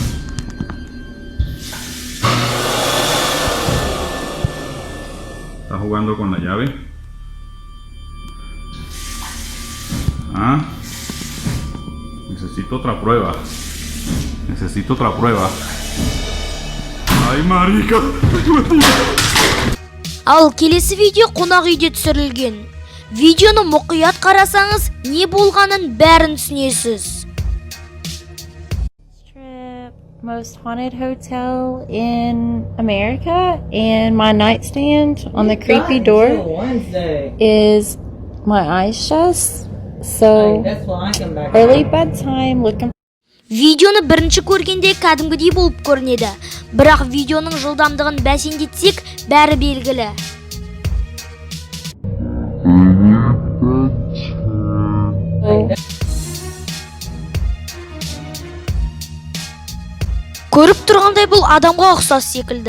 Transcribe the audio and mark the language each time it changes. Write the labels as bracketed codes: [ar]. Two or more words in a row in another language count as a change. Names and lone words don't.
[es] ¿Estás jugando con la llave? ¿Ah? Necesito otra prueba. Necesito otra prueba. Ay, marica. [kk] Ал келесі видео қонақ үйде түсірілген. Видеоны мұқият қарасаңыз, не болғанын бәрін түсінесіз. [en] Most haunted hotel in America, and my nightstand on the creepy door is my eyes shut. So early bedtime looking. [kk] Видеоны бірінші көргенде кәдімгідей болып көрінеді. Бірақ видеоның жылдамдығын бәсеңдетсек, бәрі белгілі. Көріп тұрғандай бұл адамға ұқсас секілді.